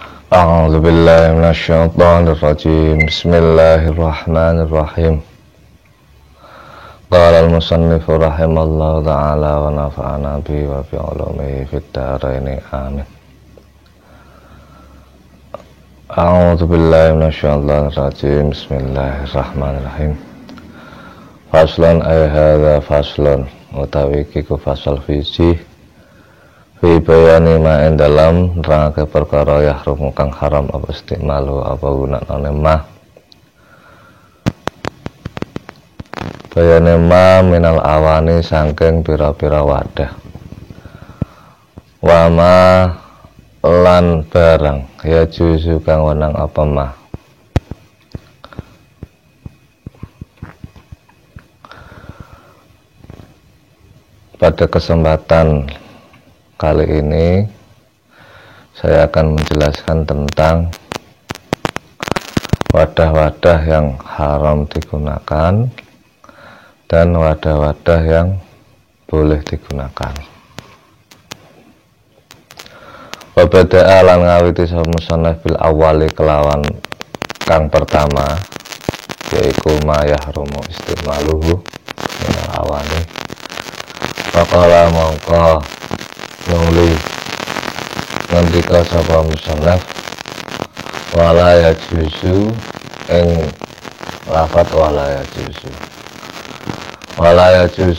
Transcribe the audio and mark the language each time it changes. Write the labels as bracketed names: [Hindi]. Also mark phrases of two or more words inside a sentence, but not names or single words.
[Arabic] أعوذ بالله من الشيطان الرجيم بسم الله الرحمن الرحيم قال المصنف رحمه الله تعالى ونفعنا به وبعلومه في الدارين آمين أعوذ بالله من الشيطان الرجيم بسم الله الرحمن الرحيم [Javanese] Faslon ay hadza faslon utawi kiku fasal fiji [Arabic] في بيان [Javanese] ma ing dalam nerangake perkara yahrum kang haram apa istimalu apa gunakane ma bayane ma [Arabic] من الأواني [Javanese] sangking pira-pira wadah wa ma lan barang ya juzu kang wenang apa ma [Indonesian] pada kesempatan kali ini saya akan menjelaskan tentang wadah-wadah yang haram digunakan dan wadah-wadah yang boleh digunakan. [Javanese] Wabada'a lan ngawiti sapa musannaf [Arabic] بالأول [Javanese] kelawan kang pertama yaiku [Arabic] ما يحرم استعماله من الأواني. [Javanese] Faqala mongko nuli ngendika sapa musannaf [Arabic] ولا يجوز [Javanese] ing lafat [Arabic] ولا يجوز